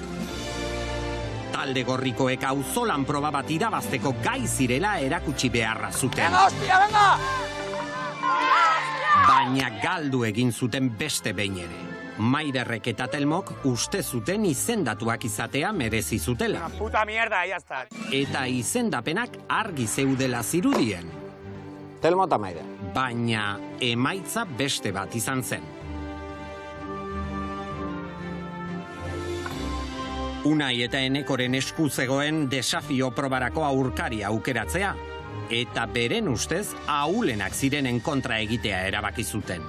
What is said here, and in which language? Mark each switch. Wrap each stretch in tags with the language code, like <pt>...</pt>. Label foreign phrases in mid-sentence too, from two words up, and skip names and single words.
<eu>Talde gorrikoek auzolan proba bat irabazteko gai zirela erakutsi beharra zuten.</eu> <es>Venga, hostia, venga!</es> <eu>Baina galdu egin zuten beste behin ere. Maiderrek eta Telmok uste zuten izendatuak izatea merezi zutela.</eu> <es>Puta mierda, ya está.</es> <eu>Eta izendapenak argi zeudela zirudien. Telmo eta Maider. Baina emaitza beste bat izan zen. Unai eta Enekoren esku zegoen desafio probarako aurkaria aukeratzea, eta beren ustez ahulenak zirenen kontra egitea erabaki zuten.</eu>